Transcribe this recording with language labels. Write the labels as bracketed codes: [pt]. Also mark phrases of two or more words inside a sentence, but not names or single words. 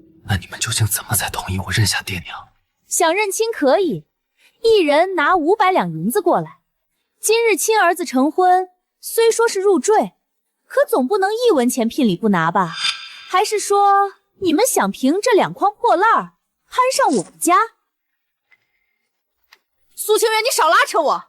[zh] 那你们究竟怎么才同意我认下爹娘？想認親可以，一人拿500兩銀子過來。今日親兒子成婚，雖說是入贅，可總不能1文錢聘禮不拿吧？還是說你們想憑這2筐破爛兒攀上我們家？蘇清源，你少拉扯我！